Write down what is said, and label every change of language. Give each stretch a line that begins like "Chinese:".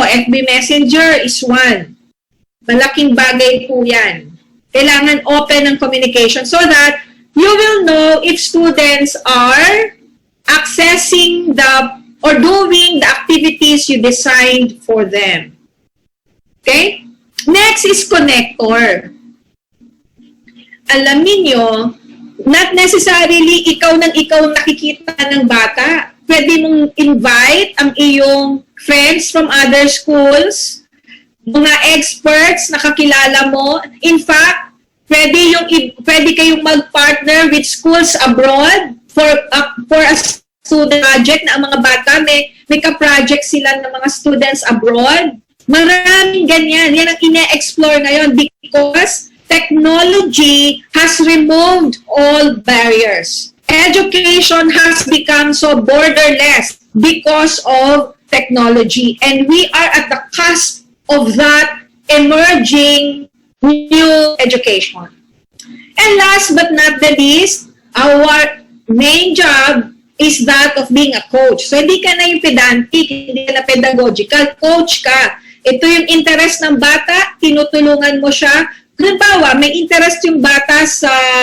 English: FB Messenger is one.
Filipino: Malaking bagay po yan.
English: Kailangan open ang communication so that you will know if students are accessing or doing the activities you designed for them. Okay? Next is connector.
Filipino: Alam niyo,
English: not necessarily
Filipino: ikaw nakikita ng bata. Pwede mong invite ang iyong friends from other schools, mga experts na kakilala mo. In fact, pwede kayong mag-partner
English: with schools abroad for a student project
Filipino: na ang mga bata may ka-project sila ng mga students abroad. Maraming ganyan. Yan ang ine-explore ngayon
English: because technology has removed all barriers. Education has become so borderless because of technology. And we are at the cusp of that emerging new education. And last but not the least, our main job is that of being a coach. So,
Filipino: hindi ka na yung pedantic, hindi ka na pedagogical. Coach ka. Ito yung interest ng bata, tinutulungan mo siya. Halimbawa, may interest yung bata sa